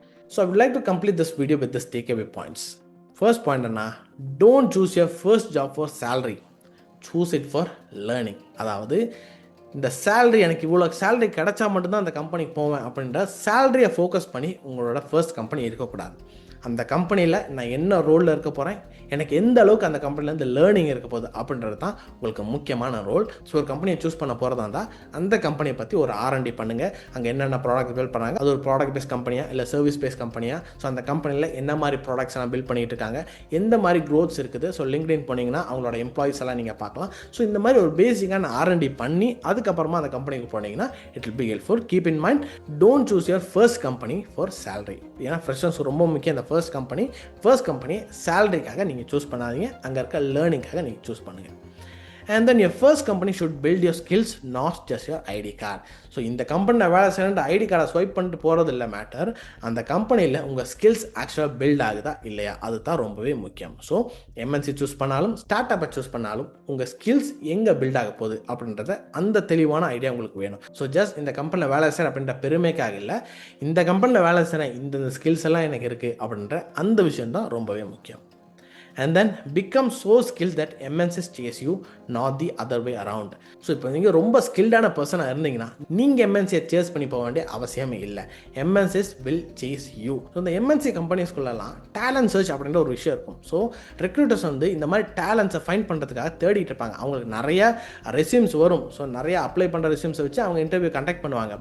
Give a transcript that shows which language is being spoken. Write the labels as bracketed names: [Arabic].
[English] So I would like to complete this video with this takeaway points. First point anna, don't choose your first job for salary, choose it for learning. [Tamil] அதாவது இந்த salary, எனக்கு இவ்வளோ salary கிடைச்சா மட்டும்தான் அந்த கம்பெனிக்கு போவேன் அப்படின்ற சேலரியை ஃபோக்கஸ் பண்ணி உங்களோட ஃபர்ஸ்ட் கம்பெனி இருக்கக்கூடாது. அந்த கம்பெனியில் நான் என்ன ரோலில் இருக்க போகிறேன், எனக்கு எந்த அளவுக்கு அந்த கம்பெனிலேருந்து லேர்னிங் இருக்க போகுது அப்படின்றது தான் உங்களுக்கு முக்கியமான ரோல். ஸோ ஒரு கம்பெனியை சூஸ் பண்ண போகிறதா இருந்தால் அந்த கம்பெனியை பற்றி ஒரு R&D பண்ணுங்கள். அங்கே என்னென்ன ப்ராடக்ட் பில்ட் பண்ணாங்க, அது ஒரு ப்ராடக்ட் பேஸ் கம்பெனியா இல்லை சர்வீஸ் பேஸ் கம்பெனியா, ஸோ அந்த கம்பெனியில் என்ன மாதிரி ப்ராடக்ட்ஸ் எல்லாம் பில்ட் பண்ணிகிட்டு இருக்காங்க, எந்த மாதிரி க்ரோத்ஸ் இருக்குது. ஸோ லிங்க்டின் போனீங்கன்னா அவங்களோட எம்ப்ளாயிஸ் எல்லாம் நீங்கள் பார்க்கலாம். ஸோ இந்த மாதிரி ஒரு பேசிக்கான R&D பண்ணி அதுக்கப்புறமா அந்த கம்பெனிக்கு போனீங்கன்னா [English] It will be helpful. Keep in mind, don't choose your first company for salary. [Tamil] ஏன்னா ஃப்ரெஷர்ஸ் ரொம்ப முக்கியம். இந்த ஃபர்ஸ்ட் கம்பெனி சேலரிக்காக நீங்கள் சூஸ் பண்ணாதீங்க, அங்கே இருக்க லேர்னிங்காக நீங்கள் சூஸ் பண்ணுங்கள். [English] And then your first company should build your skills, not just your ID card. [Tamil] So இந்த கம்பெனியில் வேலை செய்யணுன்ற ஐடி கார்டை ஸ்வைப் பண்ணிட்டு போகிறது இல்லை மேட்டர், அந்த கம்பெனியில் உங்கள் ஸ்கில்ஸ் ஆக்சுவலாக பில்ட் ஆகுதா இல்லையா, அதுதான் ரொம்பவே முக்கியம். ஸோ எம்என்சி சூஸ் பண்ணாலும் ஸ்டார்ட் அப்பை சூஸ் பண்ணாலும் உங்கள் ஸ்கில்ஸ் எங்கே பில்ட் ஆக போகுது அப்படின்றத அந்த தெளிவான ஐடியா உங்களுக்கு வேணும். ஸோ ஜஸ்ட் இந்த கம்பெனியில் வேலை செய்கிறேன் அப்படின்ற பெருமைக்காக இல்லை, இந்த கம்பெனியில் வேலை செய்கிறேன், இந்த ஸ்கில்ஸ் எல்லாம் எனக்கு இருக்குது அப்படின்ற அந்த விஷயம் தான் ரொம்பவே முக்கியம். [English] And then become so skilled that MNCs chase you, not the other way around. [Tamil] So இப்போ நீங்கள் ரொம்ப ஸ்கில்டான பர்சனாக இருந்தீங்கன்னா நீங்கள் எம்என்சியை சேஸ் பண்ணி போக வேண்டிய அவசியமே இல்லை. [English] MNCs will chase you. [Tamil] So இந்த எம்என்சி கம்பெனிஸ்குள்ளெல்லாம் டேலண்ட் சர்ச் அப்படின்ற ஒரு விஷயம் இருக்கும். ஸோ ரெக்ரூட்டர்ஸ் வந்து இந்த மாதிரி டேலண்ட்ஸை ஃபைண்ட் பண்ணுறதுக்காக தேடிட்டு இருப்பாங்க. அவங்களுக்கு நிறைய ரெஸ்யூம்ஸ் வரும். ஸோ நிறைய அப்ளை பண்ணுற ரெஸ்யூம்ஸை வச்சு அவங்க இன்டர்வியூ கண்டக்ட் பண்ணுவாங்க.